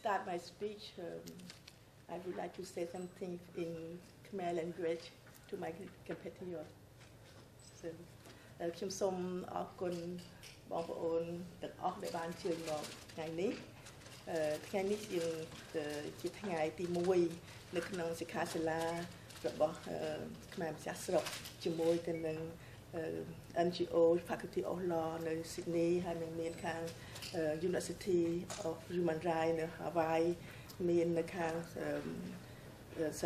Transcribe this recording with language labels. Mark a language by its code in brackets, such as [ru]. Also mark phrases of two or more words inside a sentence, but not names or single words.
[en] my speech, I would like to say something in Khmer language to my compatriots. So, [km] ខ្ញុំសូមអរគុណបងប្អូនទាំងអស់ដែលបានជើញមកថ្ងៃនេះជាថ្ងៃទី1នៅក្នុងសិក្ខាសាលារបស់ខ្មែរម្ចាស់ស្រុកជាមួយទៅនឹង NGO Faculty of Law នៅ Sydney ហើយនឹងមានខាង University of Human Rights នៅ Hawaii មាននៅខាងសា